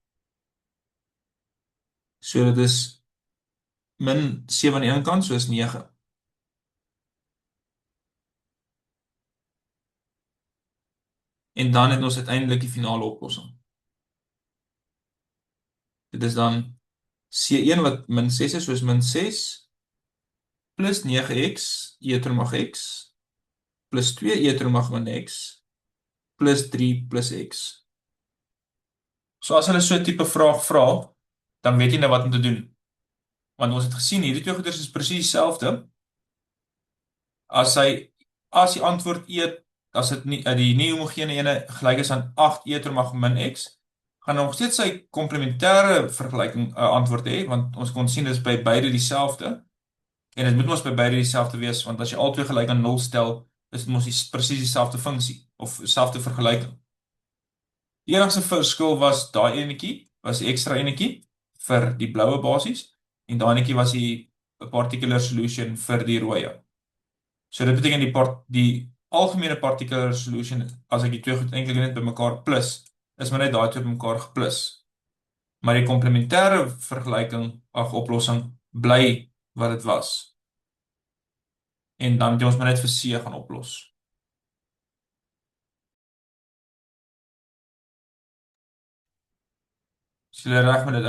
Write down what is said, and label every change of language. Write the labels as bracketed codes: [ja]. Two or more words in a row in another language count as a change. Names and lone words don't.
[af] So dit is min 7 aan die ene kant, so is 9. En dan het ons uiteindelik die finale oplossing. Dit is dan C1 wat min 6 is, so is min 6 plus 9x e ter mag x plus 2 e ter mag min x plus 3 plus x. So as hulle so 'n tipe vraag vra, dan weet jy nou wat om te doen. Want ons het gesien hierdie twee goeders is presies dieselfde. As die antwoord E, as dit nie die nie homogene ene gelyk is aan 8 e ter mag min x, gaan nog steeds sy komplementêre vergelyking antwoord hê, want ons kon sien dit is by beide dieselfde. En dit moet mos by beide dieselfde wees, want as jy albei gelyk aan 0 stel, is dit mos presies dieselfde funksie of dieselfde vergelyking. Die enigste verskil was daai enetjie, was die ekstra enetjie vir die bloue basies en daai enetjie was die [en] particular solution [af] vir die rooi. So dit beteken die algemene [en] particular solution, [af] as ek die twee goed eintlik net bymekaar plus, is maar net daai twee bymekaar geplus. Maar die komplementêre vergelyking of oplossing bly wat dit was. En dan moet ons maar net vir C gaan oplos. Is julle reg met dit?